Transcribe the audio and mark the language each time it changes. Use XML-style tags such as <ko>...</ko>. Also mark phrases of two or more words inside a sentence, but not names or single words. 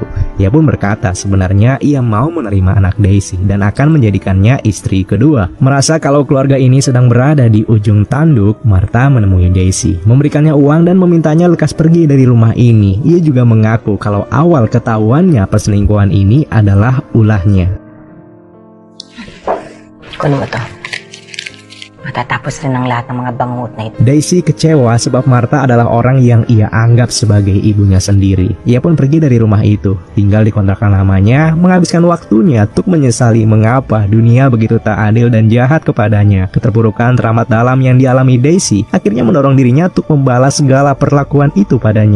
<id>Ia pun berkata sebenarnya ia mau menerima anak Daisy dan akan menjadikannya istri kedua. Merasa kalau keluarga ini sedang berada di ujung tanduk, Martha menemui Daisy, memberikannya uang dan memintanya lekas pergi dari rumah ini. Ia juga mengaku kalau awal ketahuannya perselingkuhan ini adalah ulahnya.</id> <tl>Ano ba to? Matatapos rin ang lahat ng mga bangungot na ito.</tl> <id>Daisy kecewa sebab Martha adalah orang yang ia anggap sebagai ibunya sendiri. Ia pun pergi dari rumah itu, tinggal di kontrakan lamanya, menghabiskan waktunya untuk menyesali mengapa dunia begitu tak adil dan jahat kepadanya. Keterpurukan teramat dalam yang dialami Daisy akhirnya mendorong dirinya untuk membalas segala perlakuan itu padanya.</id>